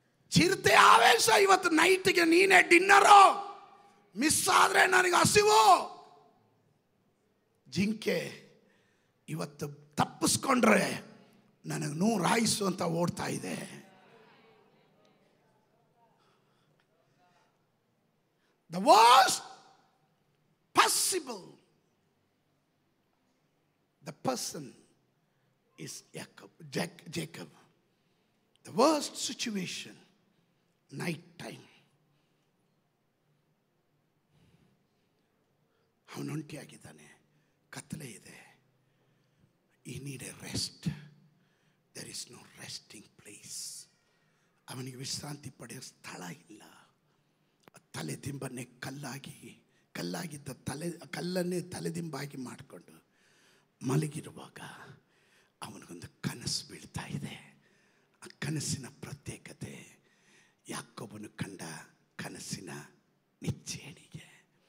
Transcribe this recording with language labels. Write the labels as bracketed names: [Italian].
[Kannada] ಚಿರತೆ ಆವೇಶ, ಇವತ್ತು ನೈಟ್ಗೆ ನೀನೇ ಡಿನ್ನರು, ಮಿಸ್ ಆದ್ರೆ ನನಗೆ ಹಸಿವು. ಜಿಂಕೆ ಇವತ್ತು ತಪ್ಪಿಸ್ಕೊಂಡ್ರೆ ನನಗೆ 100 ಆಯುಸ್ಸು ಅಂತ ಓಡ್ತಾ ಇದೆ. [English] The worst possible, the person is Jacob. The worst situation, night time. [Kannada] ಅವನು ಒಂಟಿಯಾಗಿದ್ದಾನೆ, ಕತ್ತಲೆ ಇದೆ. [English] He need a rest. There is no resting place. [Kannada] ಅವನಿಗೆ ವಿಶ್ರಾಂತಿ ಪಡೆಯೋ ಸ್ಥಳ ಇಲ್ಲ. ತಲೆದಿಂಬನ್ನೇ ಕಲ್ಲಾಗಿದ್ದ ಕಲ್ಲನ್ನೇ ತಲೆದಿಂಬಾಗಿ ಮಾಡಿಕೊಂಡು ಮಲಗಿರುವಾಗ ಅವನಿಗೊಂದು ಕನಸು ಬೀಳ್ತಾ ಇದೆ. ಆ ಕನಸಿನ ಪ್ರತ್ಯೇಕತೆ ಯಾಕೋಬನು ಕಂಡ ಕನಸಿನ ನಿಚ್ಚೇಣಿಗೆ.